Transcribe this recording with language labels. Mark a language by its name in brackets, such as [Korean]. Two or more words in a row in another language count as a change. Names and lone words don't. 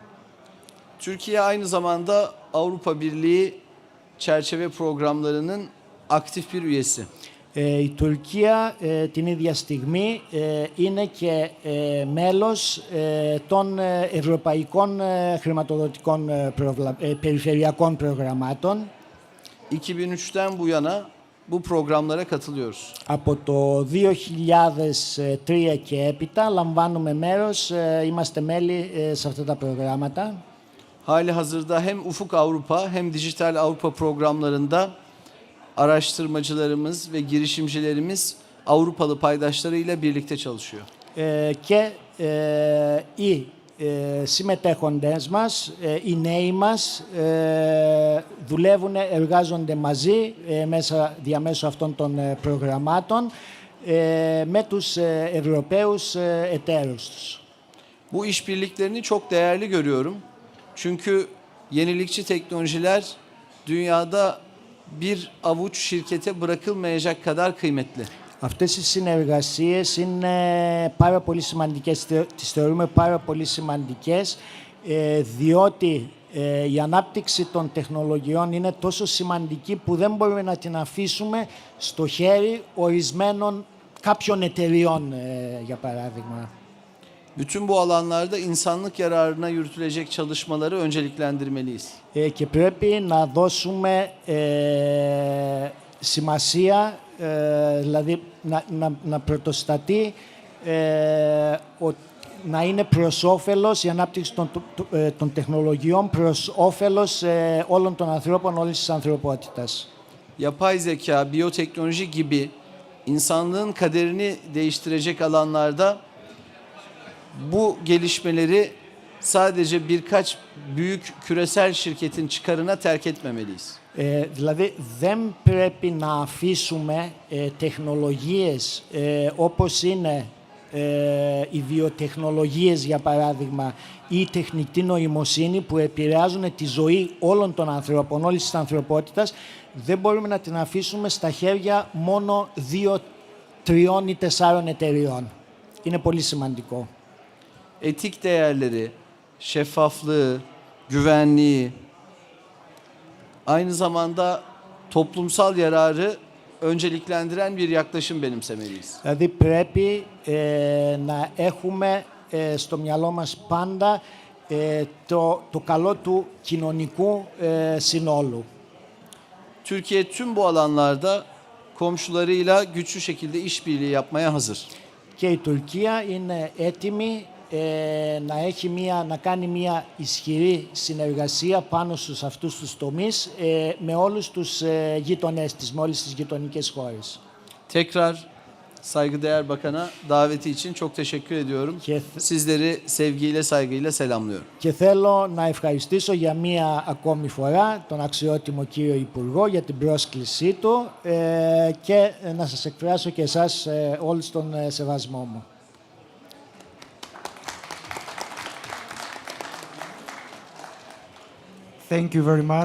[Turkish] Türkiye aynı zamanda Avrupa Birliği çerçeve programlarının aktif bir üyesi. [Greek] Η Τουρκία την ίδια στιγμή είναι και μέλος των ευρωπαϊκών χρηματοδοτικών περιφερειακών προγραμμάτων. [Turkish] 2003'ten bu yana bu programlara katılıyoruz. [Greek] Από το 2003 και έπειτα λαμβάνουμε μέρος, είμαστε μέλη σε αυτά τα προγράμματα. [Turkish] Hali hazırda hem Ufuk Avrupa hem Dijital Avrupa programlarında araştırmacılarımız ve girişimcilerimiz Avrupalı paydaşlarıyla birlikte çalışıyor. [Greek] Και οι συμμετέχοντες μας, οι νέοι μας, δουλεύουν, εργάζονται μαζί διαμέσου αυτών των προγραμμάτων με τους Ευρωπαίους εταίρους τους. [Turkish] Bu işbirliklerini çok değerli görüyorum. Çünkü yenilikçi teknolojiler dünyada bir avuç şirkete bırakılmayacak kadar kıymetli. [Greek] Αυτές οι συνεργασίες είναι πάρα πολύ σημαντικές, τις θεωρούμε πάρα πολύ σημαντικές, διότι η ανάπτυξη των τεχνολογιών είναι τόσο σημαντική που δεν μπορούμε να την αφήσουμε στο χέρι ορισμένων κάποιων εταιριών, για παράδειγμα. [Turkish] Bütün bu alanlarda insanlık yararına yürütülecek çalışmaları önceliklendirmeliyiz. [Greek] Και πρέπει να δώσουμε σημασία, δηλαδή να πρωτοστατεί, να είναι προς όφελος η ανάπτυξη των τεχνολογιών, προς όφελος όλων των ανθρώπων, όλης της ανθρωπότητας. [Turkish] Yapay zeka, biyoteknoloji gibi insanlığın kaderini değiştirecek alanlarda bu gelişmeleri sadece birkaç büyük küresel şirketin çıkarına terk etmemeliyiz. [Greek] Δηλαδή δεν πρέπει να αφήσουμε τεχνολογίες όπως είναι οι βιοτεχνολογίες για παράδειγμα ή η τεχνητή νοημοσύνη που επηρεάζουν τη ζωή όλων των ανθρώπων, όλης της ανθρωπότητας, δεν μπορούμε να την afήσουμε στα χέρια μόνο 2, 3 ή 4 εταιριών. Είναι πολύ σημαντικό. [Turkish] Etik değerleri, şeffaflığı, güvenliği, aynı zamanda toplumsal yararı önceliklendiren bir yaklaşım benimsemeliyiz. [Greek] Δηλαδή πρέπει να έχουμε στο μυαλό μας πάντα το καλό του κοινωνικού συνόλου. [Turkish] Türkiye tüm bu alanlarda komşularıyla güçlü şekilde işbirliği yapmaya hazır. [Greek] Και η Τουρκία είναι έτοιμη να κάνει μια ισχυρή συνεργασία πάνω στους αυτούς τους τομείς με όλους τους γείτονές της, με όλες τις γειτονικές χώρες. [Turkish] Tekrar saygıdeğer bakana daveti için çok teşekkür ediyorum. Sizleri sevgiyle, saygıyla selamlıyorum. [Greek] Και θέλω να ευχαριστήσω για μία ακόμη φορά τον αξιότιμο κύριο Υπουργό για την πρόσκλησή του και να σας εκφράσω και εσάς όλους τον σεβασμό μου. [English] Thank you very much.